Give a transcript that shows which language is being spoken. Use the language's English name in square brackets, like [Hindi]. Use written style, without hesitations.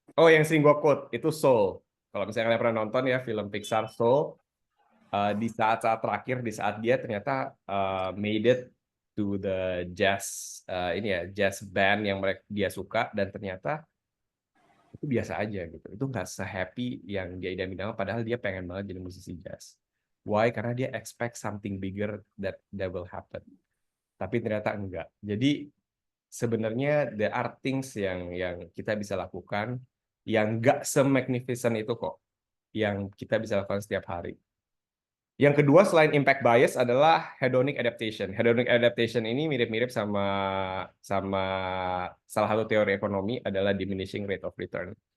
[Indonesian] Oh, yang sering gue quote itu Soul. Kalau misalnya kalian pernah nonton ya film Pixar Soul, di saat-saat terakhir, di saat dia ternyata [English] made it to the jazz jazz band [Indonesian] yang dia suka dan ternyata itu biasa aja gitu. Itu nggak se-happy yang dia idam-idamkan padahal dia pengen banget jadi musisi jazz. [English] Why? [Indonesian] Karena dia [English] expect something bigger that will happen. [Indonesian] Tapi ternyata enggak. Jadi sebenarnya [English] there are things [Indonesian] yang kita bisa lakukan yang nggak se-magnificent itu kok, yang kita bisa lakukan setiap hari. Yang kedua selain impact bias adalah hedonic adaptation. Hedonic adaptation ini mirip-mirip sama salah satu teori ekonomi adalah diminishing rate of return.